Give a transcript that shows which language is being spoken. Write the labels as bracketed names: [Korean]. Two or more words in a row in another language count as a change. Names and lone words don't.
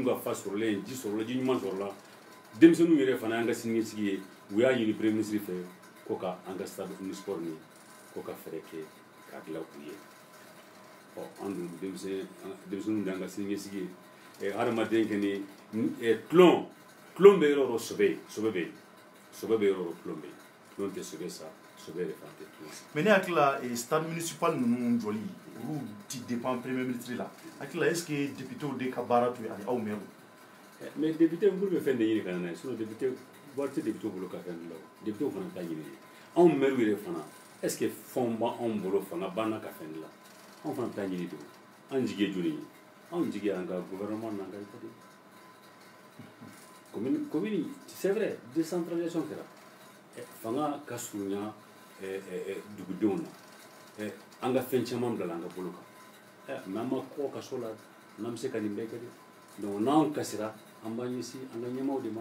[Bambara] ka fa sɔrɔlen ji sɔrɔla ji ɲuman sɔrɔla denmisɛnninw yɛrɛ fana y'an ka siniɲɛsigi ye u y'a ɲini [French] premier ministre [Bambara] fɛ ko ka an ka [French] stade omnisport [Bambara] nin ko ka fɛɛrɛ kɛ k'a dilan u ye an dun denmisɛnninw de y'an ka siniɲɛsigi ye hadamaden kɔni tulon bɛ yɔrɔ o yɔrɔ sɔbɛ bɛ yen sɔbɛ bɛ yɔrɔ o yɔrɔ tulon bɛ yen tulon tɛ sɔbɛ sa sɔbɛ yɛrɛ fana tɛ tulon sa. mais ne hakili la [French] stade municipal [Bambara] ninnu jɔli olu ti [French] dépend premier ministre [Bambara] la hakili la [French] est ce que députés [Bambara] de ka baara to ye ani aw maire. mais député bolo bɛ fɛn de ɲini ka na n'a ye sinon député wari tɛ député bolo ka fɛn dilan o député fana t'a ɲini anw maire yɛrɛ fana [French] est ce que [Bambara] fɛnw b'anw bolo fanga b'an na ka fɛn dilan anw fana t'a ɲini de o an jigi ye joli ye anw jigi y'an ka gouvernement n'an ka état de [French] commune c'est vrai décentralisation [Bambara] kɛra fanga ka surunya dugudenw na an ka fɛn caman bila an ka bolo kan mais an ma kɔkɔ kaso la n'an bɛ se ka nin bɛɛ kɛ dɛ donc n'an kasira an b'an ɲɛsin an ka ɲɛmaaw de ma